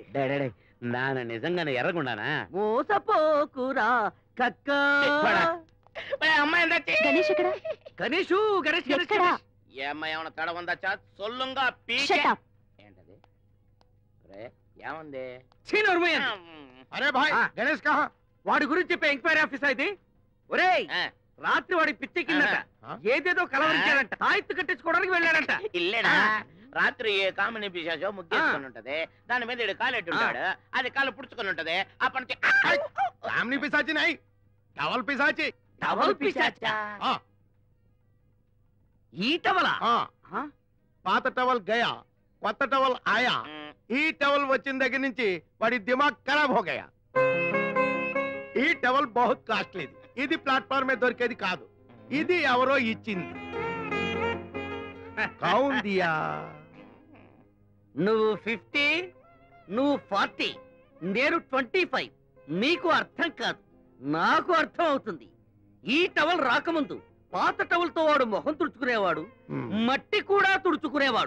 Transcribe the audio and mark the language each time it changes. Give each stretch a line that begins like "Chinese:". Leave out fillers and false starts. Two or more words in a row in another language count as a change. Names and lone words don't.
Telugu: నాన్న నిజంగానే ఎర్రగుండానా మోసపోకురా కక్క అమ్మాయి గణేష్ ఇక్కడ గణేషు గణేష్ గణేష్ ఎక్కడా? ఏ అమ్మాయి ఏమన్నా తడ ఉందా చా సొల్లుంగా
English: Shut up.
Telugu: ఏంటది రే ఏముంది
Hindi: अरे भाई गणेश कहाँ
Telugu: వాడి గురించి చెప్పే
English: enquiry officer
Telugu: ఇది ఒరేయ్ రాత్రి వాడి పిచ్చి కిందట ఏదేదో కలవరించాడంట తాయెత్తు కట్టించుకోవడానికి వెళ్ళాడంట ఇల్లేనా రాత్రి ఏ కామిని పిశాచో ముగ్గేసుకొని ఉంటది దాని మీద ఈడు కాలెట్టి ఉంటాడు అది కాలు పుడుచుకొని ఉంటది అప్పటి నుంచి
Hindi: सामने पिशाची नहीं टवल पिशाची
Telugu: టవల్ పిశాచా
Hindi: हाँ
Telugu: ఈ టవలా हाँ పాత టవల్ గయా కొత్త టవల్ ఆయా ఈ టవల్ వచ్చిన దగ్గర నుంచి వాడి
Hindi: दिमाग खराब हो गया
Telugu: ఈ టవల్ బహుత్ కాస్ట్లీది ఇది ప్లాట్ఫామ్ మీద దొరికేది కాదు ఇది ఎవరో ఇచ్చింది
Hindi: कौन दिया
Telugu: నువ్వు 50 నువ్వు 40 నేను 25 నీకు అర్థం కాదు నాకు అర్థం అవుతుంది ఈ టవల్ రాకముందు పాత టవల్ తో వాడు మొహం తుడుచుకునేవాడు మట్టి కూడా తుడుచుకునేవాడు